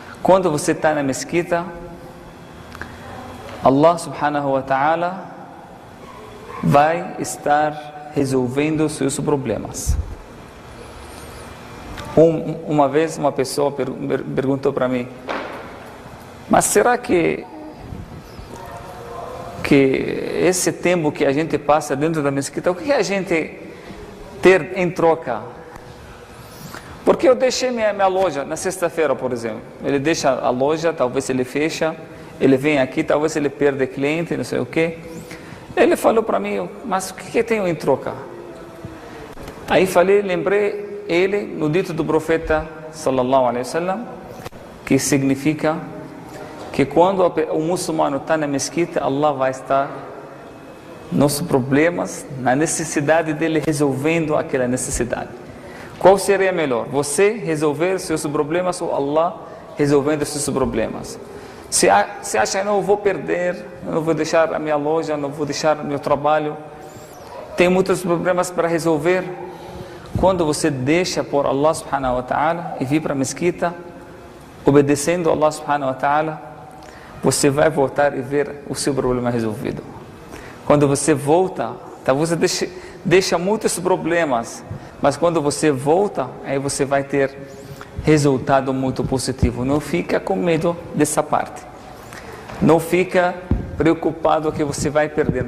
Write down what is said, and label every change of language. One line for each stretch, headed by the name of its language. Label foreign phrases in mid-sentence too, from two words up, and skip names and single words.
Portuguese: quando você está na mesquita,
Arabic: الله سبحانه وتعالى
Portuguese: vai estar resolvendo os seus problemas. Uma vez uma pessoa perguntou para mim, mas será que esse tempo que a gente passa dentro da mesquita, o que a gente ter em troca? Porque eu deixei minha loja na sexta-feira, por exemplo. Ele deixa a loja, talvez ele fecha, ele vem aqui, talvez ele perde cliente, não sei o quê. Ele falou para mim, mas o que tenho em troca? Aí lembrei ele no dito do profeta
Arabic: صلى الله عليه وسلم,
Portuguese: que significa que quando o muçulmano está na mesquita, Allah vai estar nos problemas, na necessidade dele, resolvendo aquela necessidade. Qual seria melhor? Você resolver seus problemas ou Allah resolvendo seus problemas? Você acha, não, eu vou perder, eu não vou deixar a minha loja, não vou deixar o meu trabalho, tem muitos problemas para resolver. Quando você deixa por
Arabic: الله سبحانه وتعالى
Portuguese: e vir para a mesquita, obedecendo a
Arabic: الله سبحانه وتعالى,
Portuguese: você vai voltar e ver o seu problema resolvido. Quando você volta, tá, você deixa muitos problemas, mas quando você volta, aí você vai ter resultado muito positivo. Não fica com medo dessa parte. Não fica preocupado que você vai perder.